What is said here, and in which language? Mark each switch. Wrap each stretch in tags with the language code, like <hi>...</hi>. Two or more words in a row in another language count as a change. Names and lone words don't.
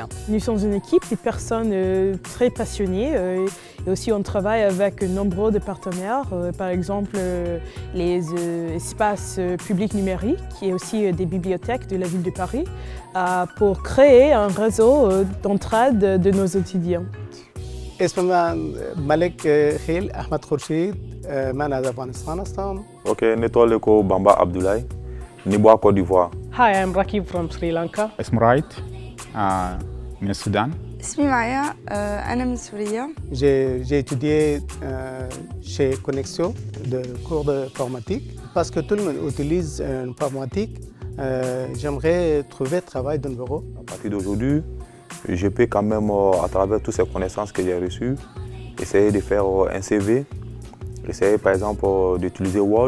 <fr>Nous sommes une équipe de personnes très passionnées et aussi on travaille avec nombreux de partenaires, par exemple les espaces publics numériques et aussi des bibliothèques de la ville de Paris pour créer un réseau d'entraide de nos étudiants.</fr> <fa>اسمم ملک خیل احمد خورشید من از افغانستان هستم.</fa> <dyu>Okay, Netoleko Bamba Abdoulaye, Niboa Côte d'Ivoire.</dyu> <en>Hi, I'm Rakib from Sri Lanka.</en> <ar>اسم رايت من السودان. اسمي مايا أنا من سوريا.</ar> <fr>J'ai étudié chez Connexio de cours d'informatique parce que tout le monde utilise l'informatique. J'aimerais trouver travail dans le bureau. À partir d'aujourd'hui, je peux quand même, à travers toutes ces connaissances que j'ai reçues, essayer de faire un CV, essayer par exemple d'utiliser Word.</fr>